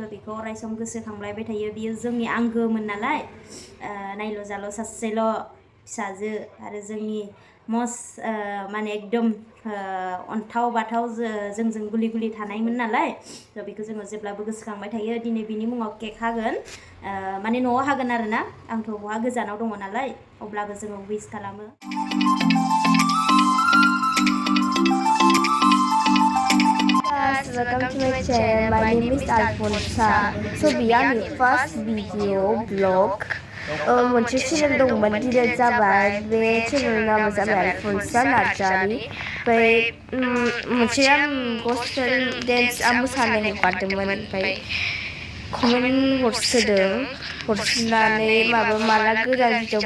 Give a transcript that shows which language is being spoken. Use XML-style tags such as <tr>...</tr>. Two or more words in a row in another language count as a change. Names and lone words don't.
<brx>बेखौ अरायसम गोसोखांलायबाय थायो बियो जोंनि आंगोमोन नालाय नायल' जाल' सासेल' फिसाजो आरो जोंनि मस्ट माने एकदम अन्थाव बाथाव जोंजों गुलि गुलि थानायमोन नालाय थ' बेखौ जोङो जेब्लाबो गोसोखांबाय थायो दिनै बिनि मुङाव केक हागोन माने न'आव हागोन आरोना आंथ' बहा गोजानाव दङ नालाय अब्लाबो जोङो उइस खालामो</brx> <en>Welcome to my channel. My name is Alphonsa. So beyond the first video blog,</en> <brx>मोनसे चेनेल दंमोन डिलीट जाबाय बे चेनेलनि नामा जाबाय Alphonsa Narzary ओमफ्राय मोनसे आं</brx> <en>gospel dance</en> <brx>मोसानो हगारदोंमोन ओमफ्राय कमेन्ट हरसोनानै माला गोदान भिडिअ</brx>